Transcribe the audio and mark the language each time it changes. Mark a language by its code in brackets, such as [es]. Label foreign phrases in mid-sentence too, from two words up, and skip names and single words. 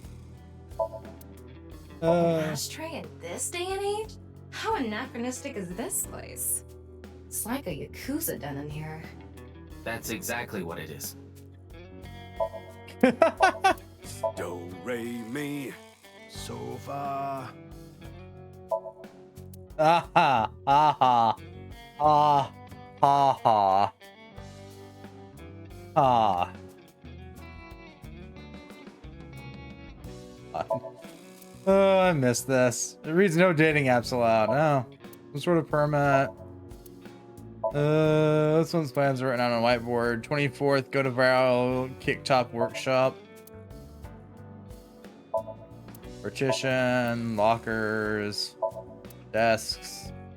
[en] Ashtray in this day and age? How anachronistic is this place? It's like a Yakuza den in here. That's exactly what it is. Do, re, mi, so, fa. Ah ha, ah ha, ah ha ha, ha. I missed this. It reads no dating apps allowed. Oh, some sort of permit. This one's plans are written on a whiteboard. 24th, go to viral Kicktop workshop. Partition, lockers, desks.